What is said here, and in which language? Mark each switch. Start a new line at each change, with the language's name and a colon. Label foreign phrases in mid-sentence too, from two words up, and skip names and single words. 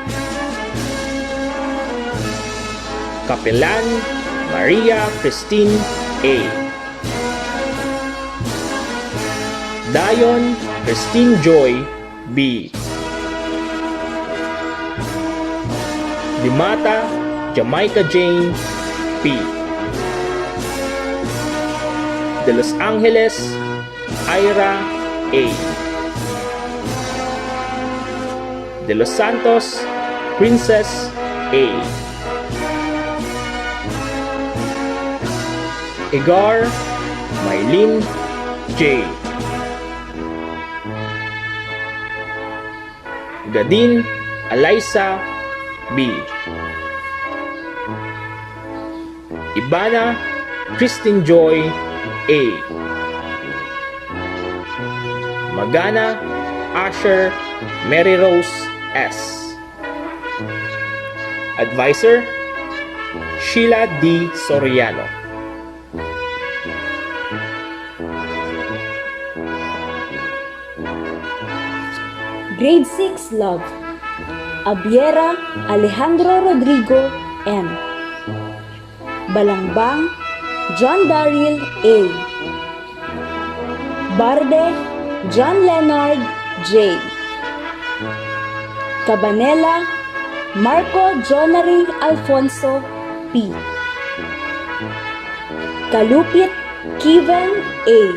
English: Kapelan Maria Christine A. Dayon Christine Joy B. Dimata Jamaica Jane P. De Los Angeles Ira A. De Los Santos Princess A. Igar Maylin J. Gadin Alyssa B. Ibana Christine Joy A. Magana Asher Mary Rose S. Advisor Sheila D. Soriano. Grade 6 Love, Abiera Alejandro Rodrigo M. Balangbang John Daryl A. Barde John Leonard J. Cabanela Marco Jonary Alfonso P. Kalupit Kevin A.